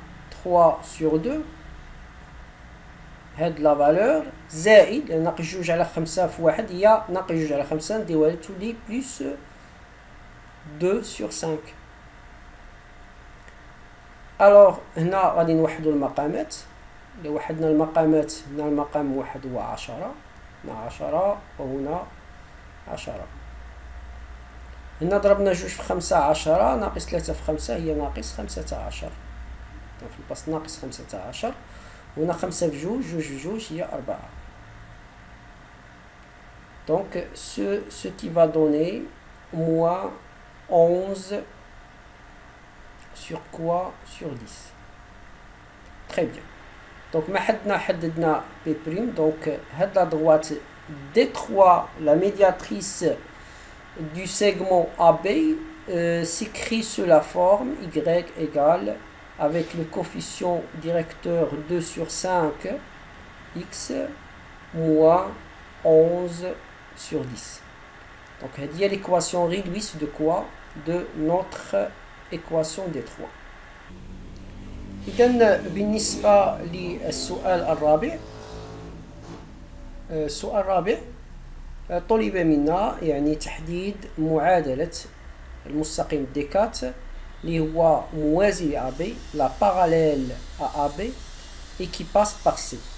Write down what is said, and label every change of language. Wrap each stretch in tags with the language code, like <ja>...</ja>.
<ar>3 sur 2 هاد la valeur زائد ناقص 2 على 5 في 1 هي ناقص 2 على 5 نديوها تولي</ar> <fr>plus 2 sur 5.</fr> <ar>alors هنا غادي نوحدوا المقامات. إلا وحدنا المقامات هنا المقام واحد هو 10 هنا 10 وهنا 10. هنا ضربنا 2 في 5 10 ناقص 3 في 5 هي ناقص 15. في البسط ناقص 15 وهنا 5 في 2 2 في 2 هي 4.</ar> <fr>donc ce qui va donner moins 11 sur quoi? Sur 10. Très bien. Donc</fr> <ar>حددنا</ar> <fr>P'. Donc la droite D3, la médiatrice du segment AB, s'écrit sous la forme Y égale avec le coefficient directeur 2 sur 5 X moins 11 sur 10. Donc il y a l'équation réduite de quoi? De notre équation D3.</fr> <ar>إذن بالنسبة للسؤال الرابع، السؤال الرابع طلب منا يعني تحديد معادلة المستقيم ديكات اللي هو موازي ل AB لا باراليل</ar> <fr>à AB et qui passe par C.</fr>